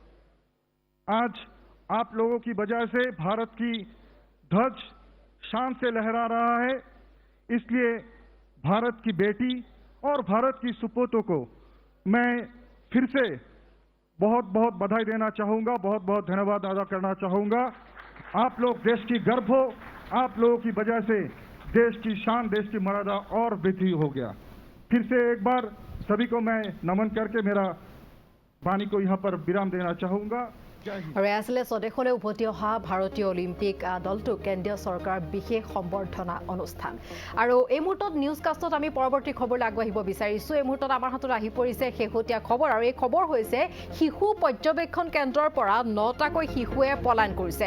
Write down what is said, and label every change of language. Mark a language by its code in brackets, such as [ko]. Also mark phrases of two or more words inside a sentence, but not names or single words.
[hi] आज आप लोगों की वजह से भारत की ध्वज शान से लहरा रहा है, इसलिए भारत की बेटी और भारत की सुपुत्रों को मैं फिर से बहुत बहुत बधाई देना चाहूंगा, बहुत बहुत धन्यवाद अदा करना चाहूंगा। आप लोग देश की गर्व हो, आप लोगों की वजह से देश की शान, देश की मर्यादा और वृद्धि हो गया। फिर से एक बार सभी को मैं नमन करके मेरा वाणी को यहाँ पर विराम देना चाहूंगा। [as] আৰু আছিলে স্বদেশলৈ উভতি অহা ভাৰতীয় অলিম্পিক দলটোক কেন্দ্ৰীয় চৰকাৰৰ বিশেষ সম্বৰ্ধনা অনুষ্ঠান। আৰু এই মুহূৰ্তত নিউজ কাষ্টত আমি পৰৱৰ্তী খবৰলৈ আগবাঢ়িব বিচাৰিছোঁ। এই মুহূৰ্তত আমাৰ হাতত আহি পৰিছে শেহতীয়া খবৰ, আৰু এই খবৰ হৈছে শিশু পৰ্যবেক্ষণ কেন্দ্ৰৰ পৰা 9টাকৈ শিশুৱে পলায়ন কৰিছে।